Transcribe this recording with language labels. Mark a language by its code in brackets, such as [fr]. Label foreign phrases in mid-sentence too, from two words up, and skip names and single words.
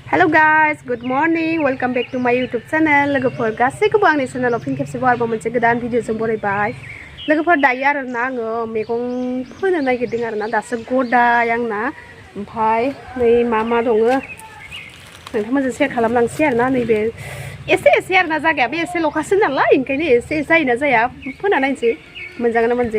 [en] guys, good morning. Welcome back to my YouTube channel. [brx] लोगोफोर गासैखौबो आंनि चेनेलाव फिन खेबसेबाव आरोबाव मोनसे गोदान भिडिअजों बरायबाय। लोगोफोर दायो आरोना आङो मैगं फोनो नागिरदों आरोना दासो गदाय आंना ओमफ्राय नै मा दङ नोंथांमोनजों शेयार खालामलांसै आरोना नैबे एसे आरोना जायगायाबो एसे ल'खासो नालाय ओंखायनो एसे जायोना जाया फोना नायनोसै मोनजागोन ना मोनजाया।